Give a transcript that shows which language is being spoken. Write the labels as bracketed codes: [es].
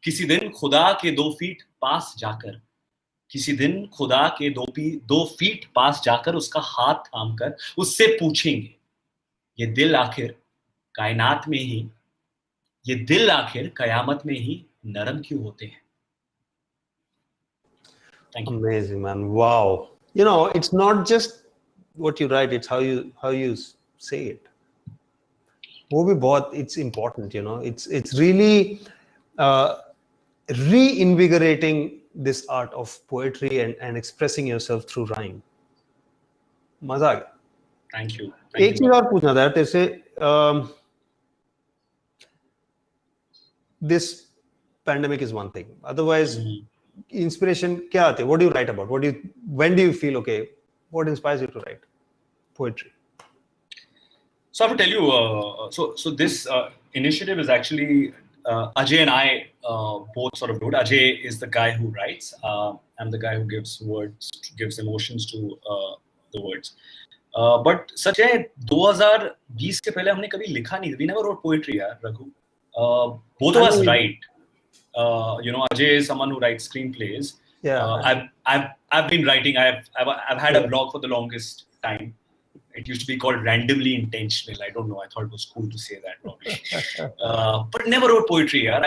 [hi] किसी दिन खुदा के 2 फीट पास जाकर, किसी दिन खुदा के 2 फीट पास जाकर उसका हाथ थामकर उससे पूछेंगे, ये दिल आखिर कायनात में ही, ये दिल आखिर कयामत में ही नरम क्यों होते हैं? [en] Thank you. Amazing, man. Wow. You know, it's not just what you write, it's how you say it. [hi] वो भी बहुत, [en] it's important, you know. It's really reinvigorating this art of poetry and expressing yourself through rhyme. [hi] मजा आ गया. [en] Thank you. [hi] एक चीज और पूछना था तेरे से. [en] This pandemic is one thing. Otherwise, inspiration [hi] क्या आते? [en] What do you write about? When do you feel okay? What inspires you to write poetry? So I have to tell you, so this initiative is actually Ajay and I both sort of do it. Ajay is the guy who writes. I'm the guy who gives words, gives emotions to the words. [hi] But सच है 2020 के पहले हमने कभी लिखा नहीं. [en] We never wrote poetry, यार, Raghu. Both of us write. You know, Ajay is someone who writes screenplays. Yeah. I've been writing. I've had a blog for the longest time. It used to be called Randomly Intentional. I don't know. I thought it was cool to say that probably. But never wrote poetry. Yeah.